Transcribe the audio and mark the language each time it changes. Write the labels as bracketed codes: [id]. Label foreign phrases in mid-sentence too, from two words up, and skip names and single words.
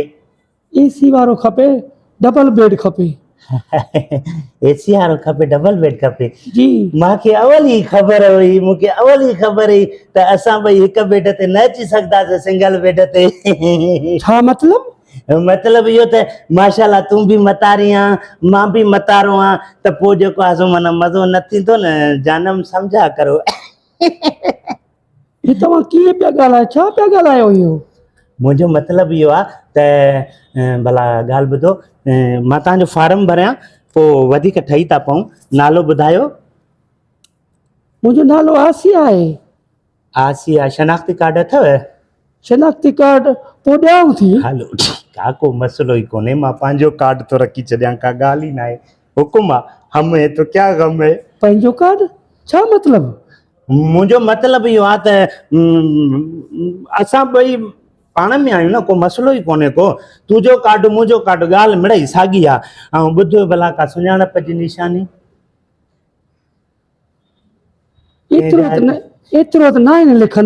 [sd] एसी वारो खपे, [en] double bed [sd] खपे। एसी वारो खपे, [en] double bed [sd] खपे? जी। मूंखे अवल ई ख़बर हुई, मूंखे अवल ई ख़बर हुई त असां ॿई हिक बेड ते न अची सघंदासीं, [en] single bed [sd] ते। छा मतलब? मतलब इहो त माशाल्लाह तूं भी मतारी आ, मां भी मतारो आ, त पोइ जेको आहे सो माना मज़ो न थींदो न, जानम सम्झा करो। ही तव्हां कीअं पिया ॻाल्हायो, छा पिया ॻाल्हायो इहो? मुंहिंजो मतिलबु इहो आहे त भला ॻाल्हि ॿुधो, मां तव्हांजो फार्म भरियां, पोइ वधीक ठही था पऊं। नालो ॿुधायो? मुंहिंजो नालो आसिया आहे। आसिया। शनाख्ती कार्ड अथव? शनाख्ती कार्ड पोइ ॾियांव थी। हलो ठीकु आहे, को मसइलो ई कोन्हे, मां पंहिंजो कार्ड थो रखी छॾियां, का ॻाल्हि ई न आहे। हुकुम आहे, [hi] हम है तो क्या गम है। [sd] पंहिंजो कार्ड छा मतिलबु? मुंहिंजो मतिलबु इहो आहे त असां ॿई पाण में आहियूं न, को मसइलो ई कोन्हे को। तुंहिंजो कार्ड मुंहिंजो कार्ड, ॻाल्हि मिड़ई साॻी आहे। ऐं ॿुध भला का सुञाणप जी निशानी? एतिरो त न आहिनि लिखंदा।